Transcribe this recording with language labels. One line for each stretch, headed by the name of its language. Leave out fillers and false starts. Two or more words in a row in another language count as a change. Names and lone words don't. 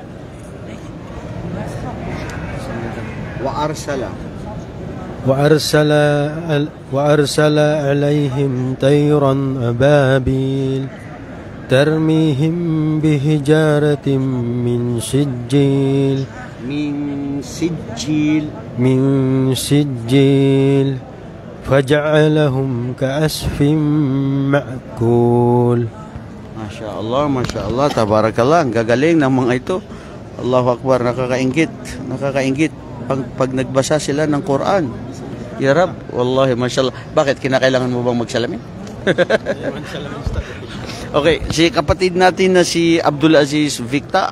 Arabic: وأرسل عليهم طيرا أبابيل ترميهم بحجارة من سجيل فجعلهم كعصف مأكول. ما شاء الله تبارك الله.
Filipino: Ang gagaling ng mga ito.
Arabic: الله أكبر,
Filipino: nakakaingit. Pag nagbasa sila ng Quran.
Arabic: يا رب والله ما شاء الله.
Filipino: Bakit? Kinakailangan mo bang magsalamin? Okay, si kapatid natin na si Abdul Aziz Victa.